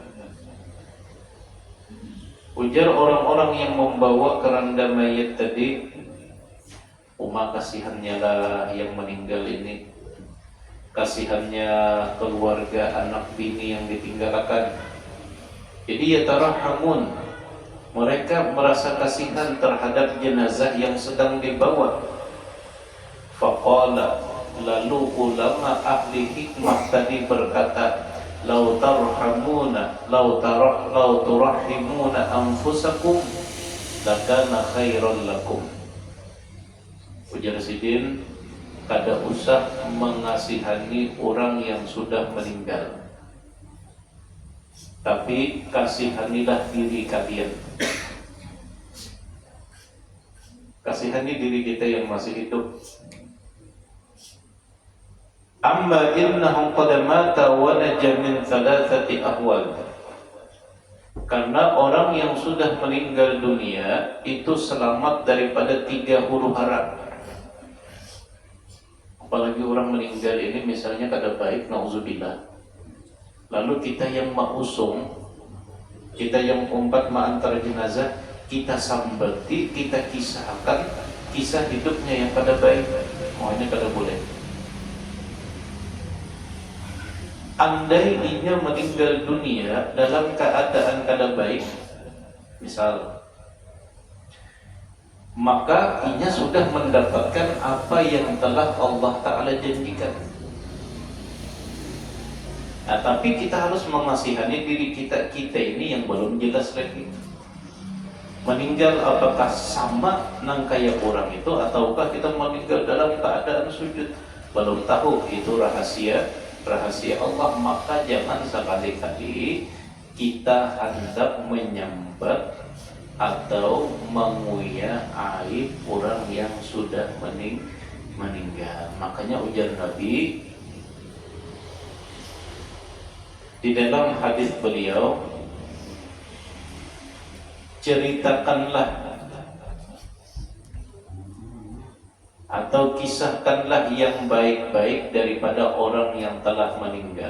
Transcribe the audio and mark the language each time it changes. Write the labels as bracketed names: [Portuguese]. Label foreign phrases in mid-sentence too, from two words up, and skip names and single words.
[Banjar] Ujar orang-orang yang membawa keranda mayat tadi, "Uma, kasihannya lah yang meninggal ini, kasihannya keluarga, anak bini yang ditinggalkan." Jadi yatarahhamun, mereka merasa kasihan terhadap jenazah yang sedang dibawa. Faqala, lalu ulama ahli hikmah tadi berkata, [Arabic] "لو ترحمون، لو ترحمون أنفسكم، لكان خيرا لكم." [Banjar] Ujar Sidin, kada usah mengasihani orang yang sudah meninggal, tapi kasihanilah diri kalian. Kasihani diri kita yang masih hidup. [Arabic] أما إنهم قد مات ونجا من ثلاثة أهوال. [Banjar] Karena orang yang sudah meninggal dunia itu selamat daripada 3 huru-hara. Apalagi orang meninggal ini misalnya kada baik, nauzubillah. Lalu kita yang mengusung, kita yang umpat mengantar jenazah, kita sambati, kita kisahkan kisah hidupnya yang kada baik. Ini kada boleh. Andai inya meninggal dunia dalam keadaan kada baik, misal, maka inya sudah mendapatkan apa yang telah Allah Ta'ala janjikan. Nah, tapi kita harus mengasihani diri kita ini yang belum jelas lagi. Meninggal apakah sama nang kaya orang itu, ataukah kita meninggal dalam keadaan sujud? Belum tahu, itu rahasia Allah. Maka jangan sekali-kali kita hendak menyambat atau menguya aib orang yang sudah meninggal. Makanya ujar Nabi di dalam hadis beliau, ceritakanlah atau kisahkanlah yang baik-baik daripada orang yang telah meninggal.